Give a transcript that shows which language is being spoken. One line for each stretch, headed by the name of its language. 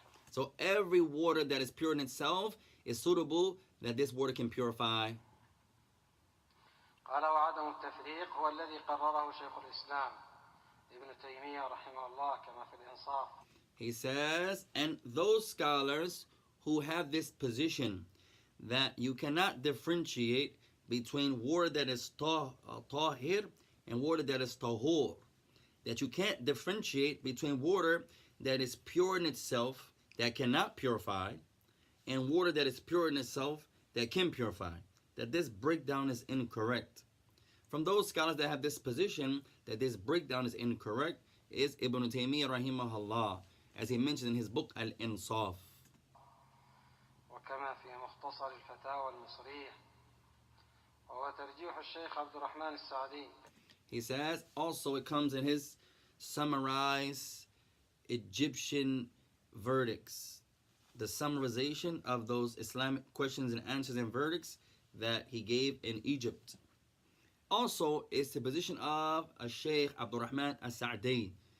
English: So every water that is pure in itself is suitable that this water can purify.
Arabic: قال وعدم التفريق هو الذي قرره شيخ الإسلام ابن تيمية رحمه الله كما في الإنصاف.
English: He says, and those scholars who have this position that you cannot differentiate between water that is tahir and water that is tahur, that you can't differentiate between water that is pure in itself that cannot purify and water that is pure in itself that can purify, that this breakdown is incorrect. From those scholars that have this position that this breakdown is incorrect is Ibn Taymiyyah rahimahullah, as he mentioned in his book Al-Insaf.
Arabic: وكما في مختصر الفتاوى المصرية وهو ترجيح الشيخ عبد الرحمن السعدي.
English: He says also it comes in his summarized Egyptian verdicts, the summarization of those Islamic questions and answers and verdicts that he gave in Egypt. Also, it's the position of a Shaikh Abdul Rahman As-Sa'di.